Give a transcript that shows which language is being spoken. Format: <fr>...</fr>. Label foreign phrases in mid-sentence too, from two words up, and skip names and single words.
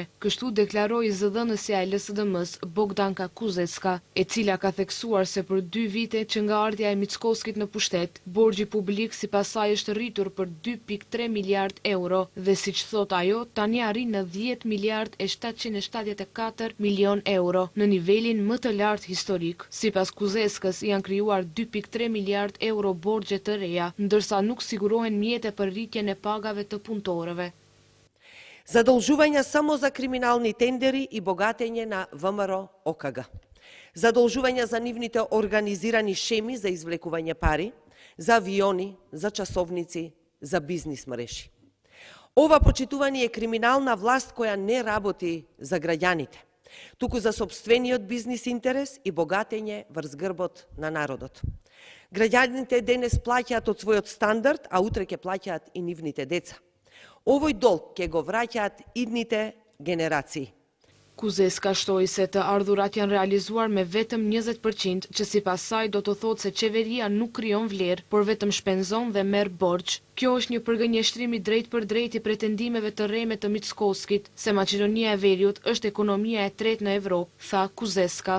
<sq>Kështu deklaroi zëdhënësja e LSDM-s Bogdanka Kuzecka, e cila ka theksuar se për 2 vite që nga ardhja e Mickovskit në pushtet, borxhi publik sipas saj është rritur për 2.3 miliard euro dhe siç thot ajo, tani arrin në 10 miliard e 774 milion euro, në nivelin më të lartë historik. Sipas Kuzeskës janë krijuar 2.3 miliard euro borxhe të reja, ndërsa nuk sigurohen mjete për rritjen e pagave të punëtorëve.</sq> <mk>Задолжування само за криминални тендери и богатење на ВМРО ОКГ. Задолжувања за нивните организирани шеми за извлекување пари, за авиони, за часовници, за бизнис мрежи. Ова почитување е криминална власт која не работи за граѓаните, туку за сопствениот бизнис интерес и богатење врз грбот на народот. Граѓаните денес плаќаат од својот стандард, а утре ќе плаќаат и нивните деца. Овој долг ќе го враќаат идните генерации.</mk> <sq>Kuzeska shtoi se të ardhurat janë realizuar me vetëm 20%, që sipas saj do të thotë se qeveria nuk krijon vlerë, por vetëm shpenzon dhe merr borxh. Kjo është një përgënjeshtrim i drejt për drejt i pretendimeve të rreme të Mickovskit se Maqedonia e Veriut është ekonomia e tretë në Evropë, tha Kuzeska.</sq>